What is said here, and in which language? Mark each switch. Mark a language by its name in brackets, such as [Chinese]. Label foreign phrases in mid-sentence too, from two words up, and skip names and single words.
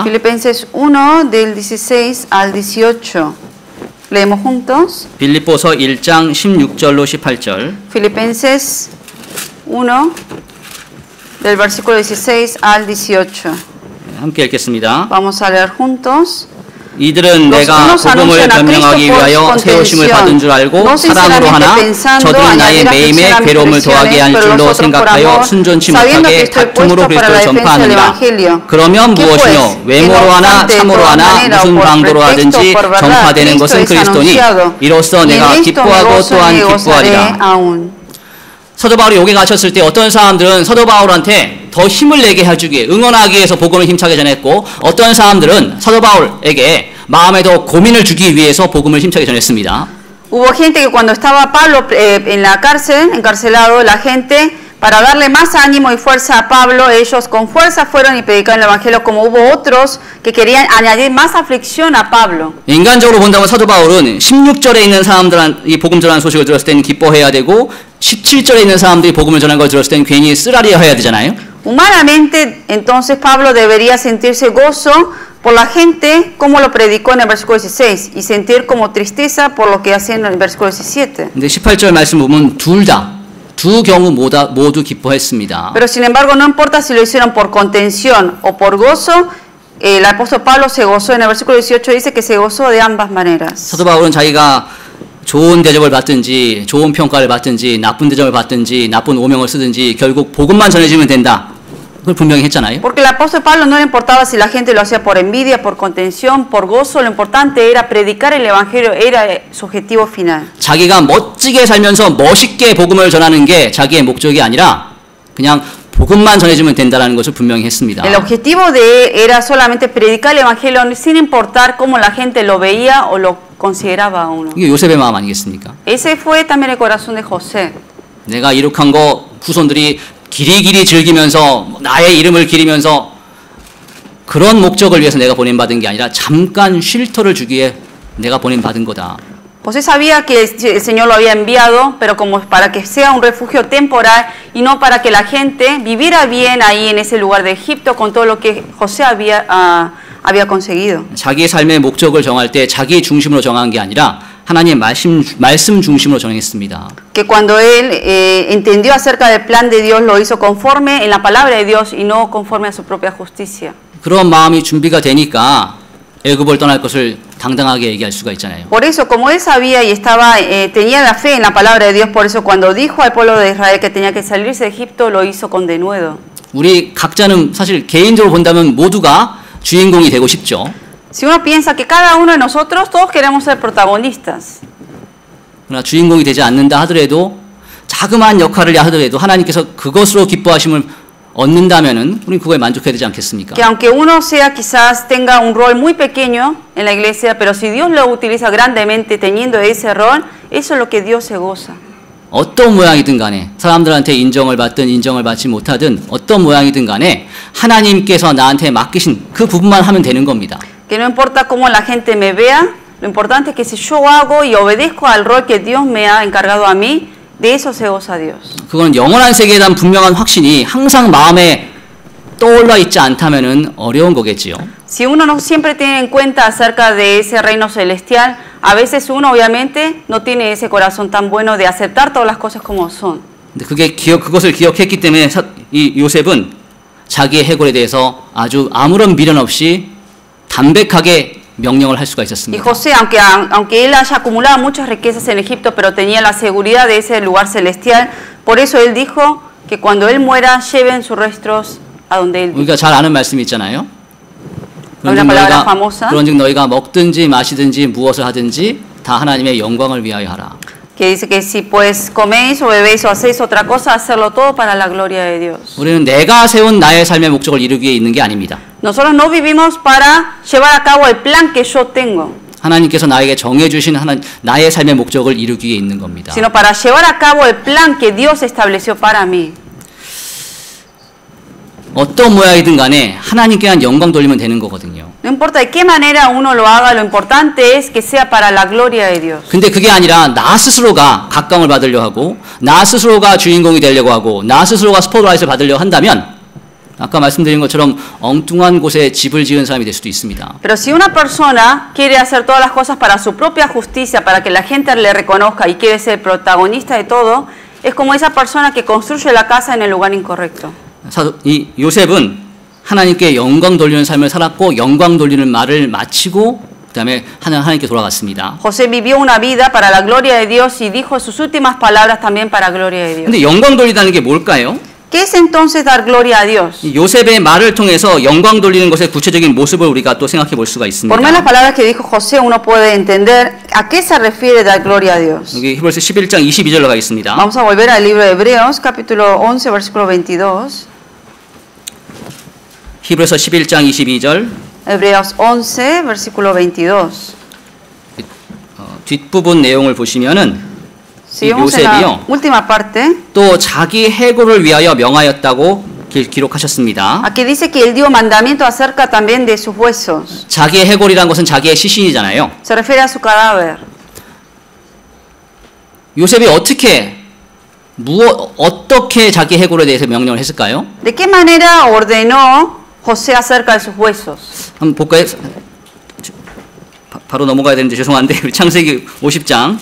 [Spanish] Filipenses 1 del 16 al 18. Leemos juntos. [Korean] 빌립보서 1장 16절로 18절. [Spanish] Filipenses 1 del versículo 16 al 18. [Korean] 함께 읽겠습니다. [Spanish] Vamos a leer juntos. [Korean] 이들은 내가 복음을 변명하기 위하여 세우심을 받은 줄 알고 사랑으로 하나 저들은 나의 매임에 괴로움을 더하게 할 줄로 생각하여 순전치 못하게 다툼으로 그리스도를 전파하느니라. 그러면 무엇이뇨? 외모로 하나 참으로 하나 무슨 방도로 하든지 전파되는 것은 그리스도니 이로써 내가 기뻐하고 또한 기뻐하리라. 사도 바울이 옥에 갇혔을 때 어떤 사람들은 사도 바울한테 더 힘을 내게 해주기 위해 응원하기 위해서 복음을 힘차게 전했고 어떤 사람들은 사도 바울에게 마음에 더 고민을 주기 위해서 복음을 힘차게 전했습니다. [Spanish] Hubo gente que cuando estaba Pablo en la cárcel, encarcelado, la gente para darle más ánimo y fuerza a Pablo, ellos con fuerza fueron y predicaron el evangelio, como hubo otros que querían añadir más aflicción a Pablo. [Korean] 인간적으로 본다면 사도 바울은 16절에 있는 사람들한 이 복음 전하는 소식을 들었을 때는 기뻐해야 되고 17절에 있는 사람들이 복음을 전하는 걸 들었을 때는 괜히 쓰라리해야 되잖아요. [Spanish] Humanamente, entonces Pablo debería sentirse gozo por la gente como lo predicó en el versículo 16 y sentir como tristeza por lo que hace en el versículo 17. [Korean] 근데 18절 말씀 보면 두 경우 모두 기뻐했습니다. [Spanish] Pero sin embargo, no importa si lo hicieron por contención o por gozo, el apóstol Pablo se gozó. En el versículo 18 dice que se gozó de ambas maneras. [Korean] 사도 바울은 자기가 좋은 대접을 받든지 좋은 평가를 받든지 나쁜 대접을 받든지 나쁜 오명을 쓰든지 결국 복음만 전해지면 된다. 그걸 분명히 했잖아요. [Spanish] Porque el apóstol Pablo no le importaba si la gente lo hacía por envidia, por contención, por gozo, lo importante era predicar el evangelio, era su objetivo final. [Korean] 자기가 멋지게 살면서 멋있게 복음을 전하는 게 자기의 목적이 아니라 그냥 복음만 전해주면 된다는 것을 분명히 했습니다. [Spanish] El objetivo de él era solamente predicar el evangelio sin importar cómo la gente lo veía o lo consideraba a uno. [Korean] 이게 요셉의 마음 아니겠습니까? [Spanish] Ese fue también el corazón de José. [Korean] 내가 이룩한 거 후손들이 길이길이 즐기면서 나의 이름을 기리면서 그런 목적을 위해서 내가 보낸받은 게 아니라 잠깐 쉴터를 주기 위해 내가 보낸받은 거다. [Spanish] José sabía que el Señor lo había enviado, pero como para que sea un refugio temporal y no para que la gente viviera bien ahí en ese lugar de Egipto con todo lo que José había conseguido. [Korean] 자기 삶의 목적을 정할 때 자기 중심으로 정한 게 아니라 하나님의 말씀 중심으로 정했습니다. [Spanish] Que cuando él entendió acerca del plan de Dios lo hizo conforme en la palabra de Dios y no conforme a su propia justicia. [Korean] 그런 마음이 준비가 되니까 애굽을 떠날 것을 당당하게 얘기할 수가 있잖아요. [Spanish] Por eso, como él sabía y tenía la fe en la palabra de Dios, por eso cuando dijo al pueblo de Israel que tenía que salirse de Egipto, lo hizo con denuedo. [Korean] 우리 각자는 사실 개인적으로 본다면 모두가 주인공이 되고 싶죠. [Spanish] Si uno piensa que cada uno de nosotros, todos queremos ser protagonistas. [Korean] 그러나 주인공이 되지 않는다 하더라도 자그마한 역할을 하더라도 하나님께서 그것으로 기뻐하심을 얻는다면은 우리는 그거에 만족해야 되지 않겠습니까? [Spanish] Que aunque uno sea quizás tenga un rol muy pequeño en la iglesia, pero si Dios lo utiliza grandemente teniendo ese rol, eso es lo que Dios se goza. [Korean] 어떤 모양이든 간에 사람들한테 인정을 받든 인정을 받지 못하든 어떤 모양이든 간에 하나님께서 나한테 맡기신 그 부분만 하면 되는 겁니다. [Spanish] Que no importa cómo la gente me vea, lo importante es que si yo hago y obedezco al rol que Dios me ha encargado a mí, de eso se goza Dios. [Korean] 그건 영원한 세계에 대한 분명한 확신이 항상 마음에 떠올라 있지 않다면은 어려운 거겠지요. [Spanish] Si uno no siempre tiene en cuenta acerca de ese reino celestial, a veces uno obviamente no tiene ese corazón tan bueno de aceptar todas las cosas como son. [Korean] 근데 그것을 기억했기 때문에 이 요셉은 자기의 해골에 대해서 아주 아무런 미련 없이 담백하게 명령을 할 수가 Y 있었습니다. [Spanish] José, aunque él haya acumulado muchas riquezas en Egipto, pero tenía la seguridad de ese lugar celestial, por eso él dijo que cuando él muera lleven sus restos a donde él. [Korean] 우리가 잘 아는 말씀이 있잖아요. 그런즉 너희가 먹든지 마시든지 무엇을 하든지 다 하나님의 영광을 위하여 하라. [Spanish] Que dice que si pues coméis o bebéis o hacéis otra cosa, hacerlo todo para la gloria de Dios. [Korean] 우리는 내가 세운 나의 삶의 목적을 이루기 위해 있는 게 아닙니다. [Spanish] Nosotros no vivimos para llevar a cabo el plan que yo tengo, [Korean] 하나님께서 나에게 정해 주신 나의 삶의 목적을 이루기 위해 있는 겁니다. [Spanish] sino para llevar a cabo el plan que Dios estableció para mí. [Korean] 어떤 모양이든 간에 하나님께만 영광 돌리면 되는 거거든요. [Spanish] No importa de qué manera uno lo haga, lo importante es que sea para la gloria de Dios. [Korean] 근데 그게 아니라 나 스스로가 각광을 받으려 하고 나 스스로가 주인공이 되려고 하고 나 스스로가 스포트라이트를 받으려 한다면 아까 말씀드린 것처럼 엉뚱한 곳에 집을 지은 사람이 될 수도 있습니다. [Spanish] Pero si una persona quiere hacer todas las cosas para su propia justicia, para que la gente le reconozca y quiere ser protagonista de todo, es como esa persona que construye la casa en el lugar incorrecto. [Korean] 이 요셉은 하나님께 영광 돌리는 삶을 살았고 영광 돌리는 말을 마치고 그다음에 하나님께 돌아갔습니다. [Spanish] José vivió una vida para la gloria de Dios y dijo sus últimas palabras también para gloria de Dios. [Korean] 근데 영광 돌리다는 게 뭘까요? [Spanish] ¿Qué es entonces dar gloria a Dios? [Korean] 요셉의 말을 통해서 영광 돌리는 것의 구체적인 모습을 우리가 또 생각해 볼 수가 있습니다. [Spanish] Por medio de las palabras que dijo José, uno puede entender a qué se refiere dar gloria a Dios. [Korean] 여기 히브리서 11장 22절로 가겠습니다. [Spanish] Vamos a volver al libro de Hebreos, capítulo 11, versículo 22. [Korean] 히브리서 11장 22절. [Spanish] Hebreos 11, versículo 22. [Korean] 뒷부분 내용을 보시면은 [Spanish] Si vamos en la última parte, [Korean] 또 자기 해고를 위하여 명하였다고 기록하셨습니다. [Spanish] aquí dice que él dio mandamiento acerca también de sus huesos. [Korean] 자기의 해골이란 것은 자기의 시신이잖아요. [Spanish] Se refiere a su cadáver. [Korean] 요셉이 어떻게 자기 해골에 대해서 명령을 했을까요? [Spanish] ¿De qué manera ordenó José acerca de sus huesos? [Korean] 한번 볼까요? 바로 넘어가야 되는데 죄송한데 우리 창세기 50장.